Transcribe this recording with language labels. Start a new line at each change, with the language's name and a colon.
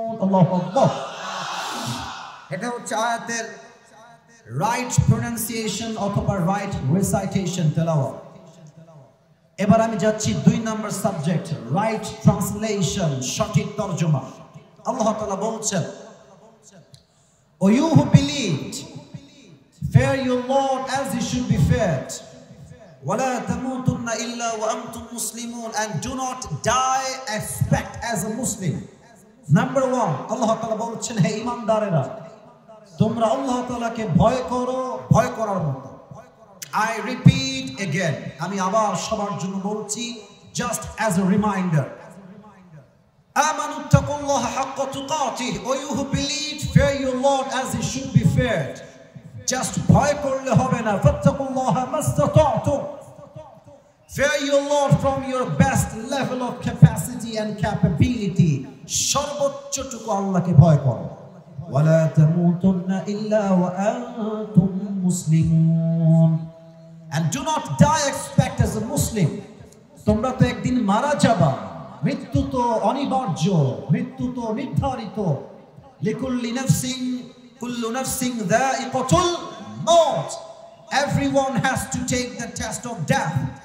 Bangla: আল্লাহু আকবার। এটা হচ্ছে আয়াতের রাইট প্রনাউন্সিয়েশন অথবা রাইট রিসাইটেশন, তেলাওয়াত। এবার আমি যাচ্ছি 2 নম্বর সাবজেক্ট, রাইট ট্রান্সলেশন, সঠিক তরজমা।
English: আল্লাহ তাআলা বলছেন, O you who believed, fear your Lord as he should be feared,
Arabic: وَلَا تَمُوتُنَّ إِلَّا وَأَنْتُمْ مُسْلِمُونَ,
English: and do not die expect as a Muslim.
Bangla: Number 1, আল্লাহ তাআলা বলছেন, হে ঈমানদারেরা, তোমরা আল্লাহ তাআলাকে ভয় করো, ভয় করার মতো।
English: I repeat again,
Bangla: আমি আবার সবার জন্য বলছি,
English: just as a reminder.
Arabic: আমানু তাকুল্লাহা হাক্কা তুকাতিহি,
English: O you who believe, fear your Lord as he should be feared. Just
Bangla: ভয় করলে হবে না,
Arabic: ফাত্তাকুল্লাহা মাসতাতা'তুম,
English: fear your Lord from your best level of capacity and capability,
Bangla: সর্বোচ্চটুকু আল্লাহকে ভয় করো।
Arabic: ওয়ালা তামুতুন্না ইল্লা ওয়া আনতুম মুসলিমুন,
English: and do not die expect as a Muslim.
Bangla: তোমরা তো একদিন মারা যাবা, মৃত্যু তো অনিবার্য, মৃত্যু তো নির্ধারিত।
Arabic: লিকুল্লি নাফসিন কুল্লু নাফসিন যায়িকাতুল মাউত,
English: everyone has to take the test of death.